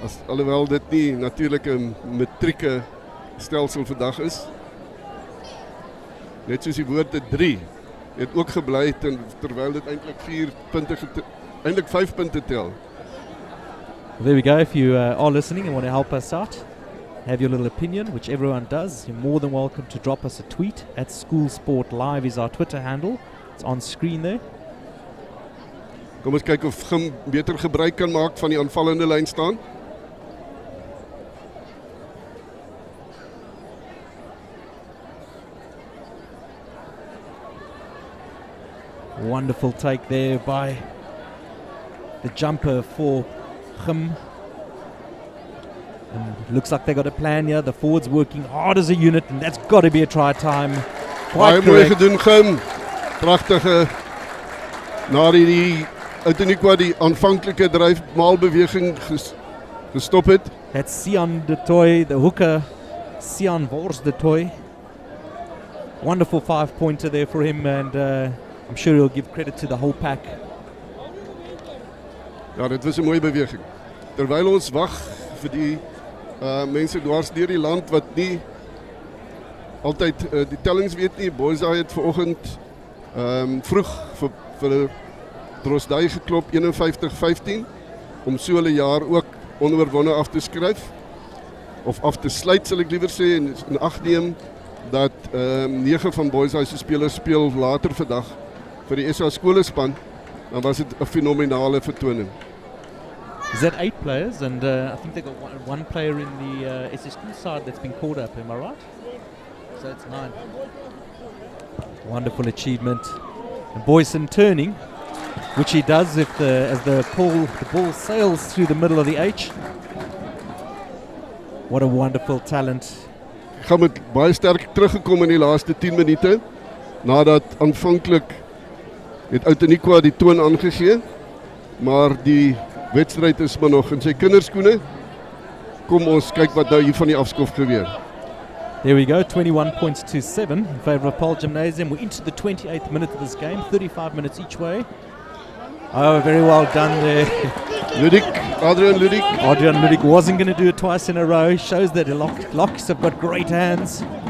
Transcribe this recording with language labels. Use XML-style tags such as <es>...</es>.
<af>Alhoewel dit nie natuurlik 'n metrieke stelsel vandag is. Net soos die woorde 3 het ook gebly terwyl dit eintlik 4 punte eintlik 5 punte tel.</af> <en>There we go. If you are listening and want to help us out, have your little opinion, which everyone does, you're more than welcome to drop us a tweet. @SchoolSportLive is our Twitter handle. It's on screen there.</en> <af>Kom ons kyk of Gim beter gebruik kan maak van die aanvallende lyn staan.</af> <en>Wonderful take there by the jumper for Gim. And looks like they got a plan here. The forwards working hard as a unit, and that's got to be a try time.</en> <af>Baie mooi gedoen, Gim. Pragtige na die Outeniqua die aanvanklike dryfmaalbeweging gestop het.</af> <en>That's Sian de Toy, the hooker, Sian Wors de Toy. Wonderful 5-pointer there for him, and I'm sure he'll give credit to the whole pack.</en> <af>Ja, dit was 'n mooie beweging. Terwyl ons wag vir die mense dwars deur die land wat nie altyd die tellings weet nie. Boysay het vanoggend vroeg vir Drosdai geklop 51-15 om so 'n jaar ook onoorwonde af te skryf of af te sluit, sal ek liewer sê, en in ag neem dat 9 van Boysay se spelers speel later vandag vir die SA skolespan. Dan was dit 'n fenominale vertoning.</af> <en>Is that 8 players? And I think they got one player in the SSQ side that's been called up, am I right? So it's 9. Wonderful achievement. And Boyson turning, which he does if as the ball sails through the middle of the H. What a wonderful talent.</en> <af>Gaan met baie sterk teruggekom in die laaste 10 minute nadat aanvanklik het Outeniqua die toon aangegee, maar die wedstryd is maar nog in sy kinderskoene. Kom ons kyk wat nou hier van die afskof gebeur.</af> <en>There we go, 21 points to 7 in favour of Paarl Gymnasium. We're into the 28th minute of this game, 35 minutes each way. Oh, very well done there. Adrian Ludik wasn't going to do it twice in a row. Shows that Locks have got great hands.</en>